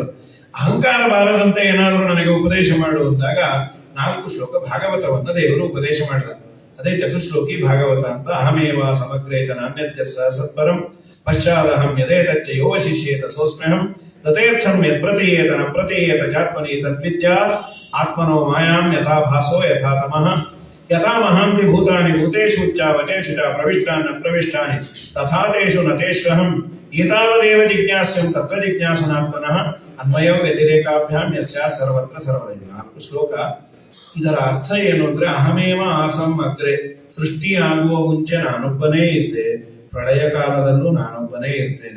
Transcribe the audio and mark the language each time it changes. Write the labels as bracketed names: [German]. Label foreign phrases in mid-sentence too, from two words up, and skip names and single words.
[Kannada] ಅಹಂಕಾರ ಬಾರದಂತೆ ಏನಾದರೂ ನನಗೆ ಉಪದೇಶ ಮಾಡು ಅಂದಾಗ 4 ಶ್ಲೋಕ ಭಾಗವತವನ್ನ ದೇವರು ಉಪದೇಶ ಮಾಡಿದ. ಅದೇ ಚತುಶ್ಲೋಕಿ ಭಾಗವತ ಅಂತ. [Sanskrit] ಅಹಮೇವ ಸಮಗ್ರೇ ಚ ನಾನ್ಯತ್ಯ ಸತ್ಪರಂ ಪಶ್ಚಾದಹಂ ಯದೇತಚ್ಚ ಯೋ ಶಿಷ್ಯೇತ ಸೋಸ್ಮ್ಯಹಂ ತಥೇಚ್ಛಂ ಯತ್ಪ್ರತೀಯೇತ ನ ಪ್ರತೀಯೇತ ಚಾತ್ಮನಿ ತದ್ವಿದ್ಯಾತ್ ಆತ್ಮನೋ ಮಾಯಾಂ ಯಥಾ ಭಾಸೋ ಯಥಾ ತಮಃ ಯಥಾ ಮಹಾಂತಿ ಭೂತಾನಿ ಭೂತೇಷು ವಚೇಷು ಚ ಪ್ರವಿಷ್ಟಾನ್ನ ಪ್ರವಿಷ್ಟಾನಿ ತಥಾ ತೇಷು ನ ತೇಷ್ವಹಂ ಏತಾವದೇವ ಜಿಜ್ಞಾಸ್ಯಂ ತತ್ವಜಿಜ್ಞಾಸನಾತ್ಮನಃ ಅನ್ವಯೋ ವ್ಯತಿರೇಕಾಭ್ಯಾಂ ಯಸ್ಯಾತ್ ಸರ್ವತ್ರ ಸರ್ವದೈವ. 4 ಶ್ಲೋಕ. [Kannada] ಇದರ ಅರ್ಥ ಏನು ಅಂದ್ರೆ [Sanskrit] ಅಹಮೇವ ಆಸಂ ಅಗ್ರೆ, [Kannada] ಸೃಷ್ಟಿ ಆಗುವ ಮುಂಚೆ ನಾನೊಬ್ಬನೇ ಇದ್ದೆ, ಪ್ರಳಯ ಕಾಲದಲ್ಲೂ ನಾನೊಬ್ಬನೇ ಇರ್ತೇನೆ.